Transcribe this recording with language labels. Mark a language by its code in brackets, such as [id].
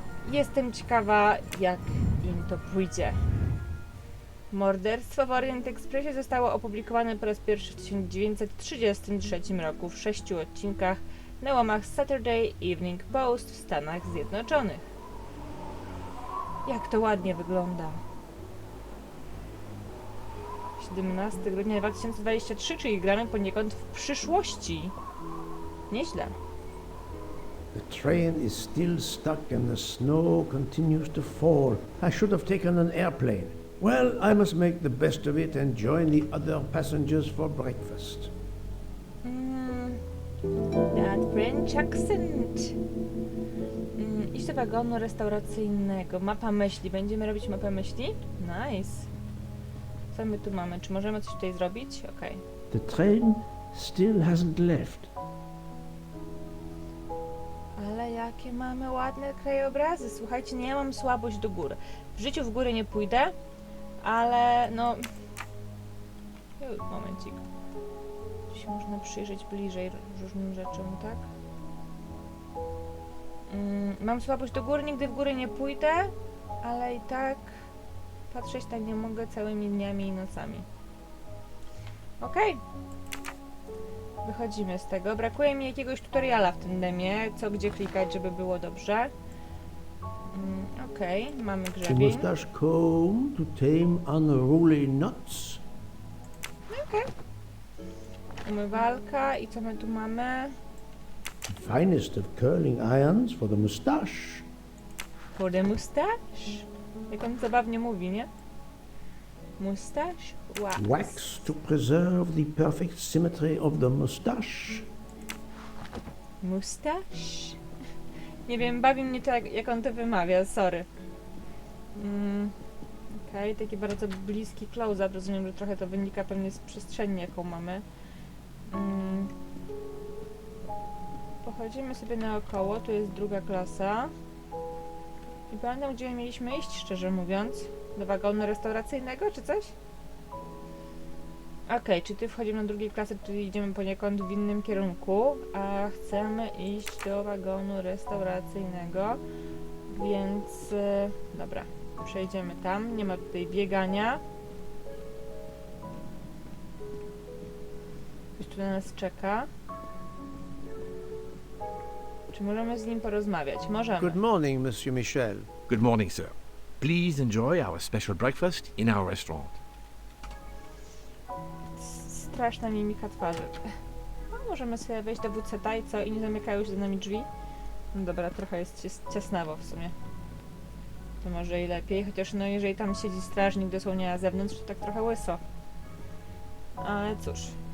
[pl] Jestem ciekawa, jak im to pójdzie. Morderstwo w Orient Expressie zostało opublikowane po raz pierwszy w 1933 roku w 6 odcinkach na łamach Saturday Evening Post w Stanach Zjednoczonych. Jak to ładnie wygląda. 17 grudnia 2023, czyli gramy poniekąd w przyszłości. Nieźle. [en] The train is still stuck and the snow continues to fall. I should have taken an airplane. Well, I must make the best of it and join the other passengers for breakfast. That French accent. [pl] Iść do wagonu restauracyjnego. Mapa myśli. Będziemy robić mapę myśli? Nice. Co my tu mamy? Czy możemy coś tutaj zrobić? Okej. [en] The train still hasn't left. [pl] Ale jakie mamy ładne krajobrazy. Słuchajcie, nie mam słabość do gór. W życiu w góry nie pójdę, ale no... Momencik. Tu się można przyjrzeć bliżej różnym rzeczom, tak? Mam słabość do góry, nigdy w góry nie pójdę, ale i tak patrzeć tak nie mogę całymi dniami i nocami. Okej. Wychodzimy z tego. Brakuje mi jakiegoś tutoriala w tym demie, co gdzie klikać, żeby było dobrze. Okej, mamy [en] The [pl] grzebień. [en] mustache comb to tame unruly nuts. [pl] Okej. Umywalka i co my tu mamy? [en] The finest of curling irons for the mustache. For the mustache? [pl] Jak on zabawnie mówi, nie? [en] Mustache? Wax to preserve the perfect symmetry of the mustache. Mustache? [pl] Nie wiem, bawi mnie to, jak on to wymawia, sorry. Okej, taki bardzo bliski close-up, rozumiem, że trochę to wynika pewnie z przestrzeni, jaką mamy. Pochodzimy sobie naokoło, tu jest druga klasa. I pamiętam, gdzie mieliśmy iść, szczerze mówiąc. Do wagonu restauracyjnego, czy coś? Okej, czy ty wchodzimy na drugiej klasy, czyli idziemy poniekąd w innym kierunku, a chcemy iść do wagonu restauracyjnego, więc dobra, przejdziemy tam, nie ma tutaj biegania. Ktoś tu na nas czeka. Czy możemy z nim porozmawiać? Możemy. [en] Good morning, Monsieur Michel. Good morning, sir. Please enjoy our special breakfast in our restaurant. [pl] Straszna mimika twarzy. No, możemy sobie wejść do WC i co? I nie zamykają się za nami drzwi? No dobra, trochę jest ciasnawo w sumie. To może i lepiej, chociaż no jeżeli tam siedzi strażnik dosłownie na zewnątrz, to tak trochę łyso. Ale cóż.